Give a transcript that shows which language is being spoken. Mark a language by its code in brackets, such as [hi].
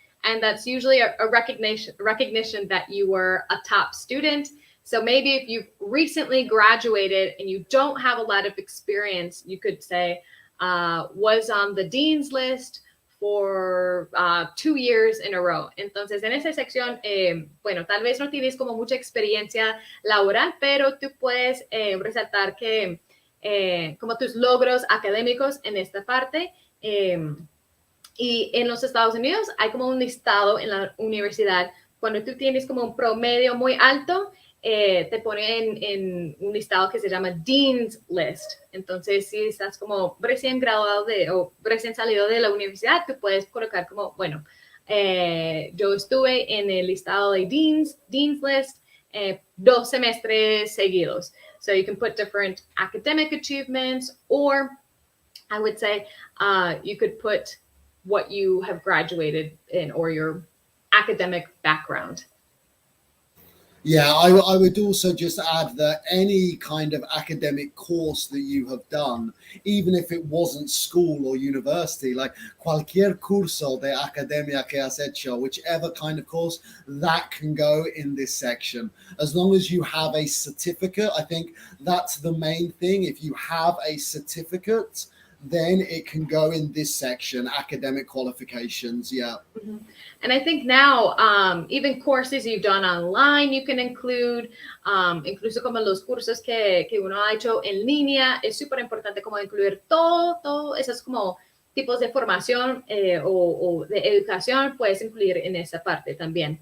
[en] And that's usually a recognition that you were a top student. So maybe if you've recently graduated and you don't have a lot of experience, you could say, was on the Dean's List for 2 years in a row. [es] Entonces, en esa sección, bueno, tal vez no tienes como mucha experiencia laboral, pero tú puedes resaltar que como tus logros académicos en esta parte. Y en los Estados Unidos hay como un listado en la universidad. Cuando tú tienes como un promedio muy alto, te ponen en un listado que se llama Dean's List. Entonces, si estás como recién graduado o recién salido de la universidad, tú puedes colocar como, bueno, yo estuve en el listado de Dean's List 2 semestres seguidos. [en] So you can put different academic achievements, or I would say you could put what you have graduated in or your academic background. Yeah, I would also just add that any kind of academic course that you have done, even if it wasn't school or university, like [es] cualquier curso de academia que has hecho, [en] whichever kind of course, that can go in this section. As long as you have a certificate, I think that's the main thing. If you have a certificate, then it can go in this section, academic qualifications. Yeah. Mm-hmm. And I think now, even courses you've done online, you can include, [es] incluso como los cursos que uno ha hecho en línea, es súper importante como incluir todo esos como tipos de formación o de educación, puedes incluir en esa parte también.